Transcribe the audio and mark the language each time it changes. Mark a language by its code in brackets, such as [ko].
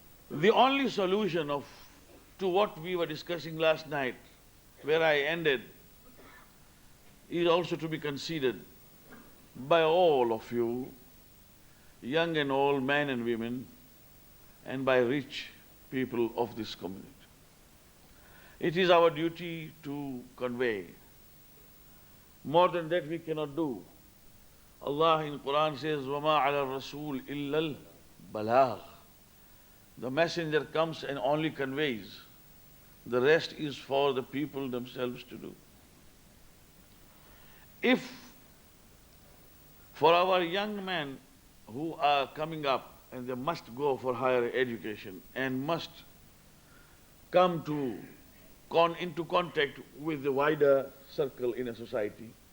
[en] The only solution to what we were discussing last night, where I ended, is also to be considered by all of you, young and old, men and women, and by rich people of this community. It is our duty to convey. More than that we cannot do. Allah in Quran says, [ar] وَمَا عَلَى الرَّسُولِ إِلَّا الْبَلَاغِ. [en] The messenger comes and only conveys. The rest is for the people themselves to do. If for our young men who are coming up and they must go for higher education and must come into contact with the wider circle in a society,